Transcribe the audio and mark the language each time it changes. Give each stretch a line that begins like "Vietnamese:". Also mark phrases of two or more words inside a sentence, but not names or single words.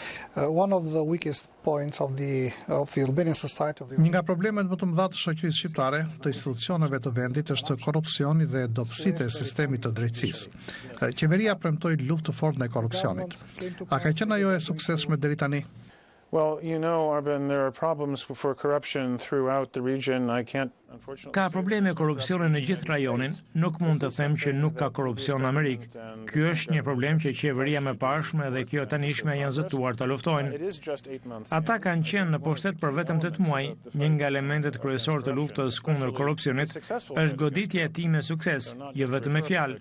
Albanian: Një nga problemet më të mëdha të shoqërisë shqiptare, të institucioneve të vendit, është korrupsioni dhe dobësitë e sistemit të drejtësisë. Qeveria premtoi luftë të fortë ndaj korrupsionit. A ka qenë ajo e suksesshme deri tani?
English: Well, you know, Arben, there are problems for corruption throughout the region. I can't, unfortunately...
Albanian: Ka probleme korrupsioni në gjithë rajonin, nuk mund të them që nuk ka korrupsion në Amerikë. Ky është një problem që qeveria më parshme dhe kjo tanishme janë zëtuar të luftojnë. Ata kanë qenë në pushtet për vetëm 8 muaj. Një nga elementet kryesorë të luftës kundër korrupsionit është goditja e tij me sukses, jo vetëm me fjalë.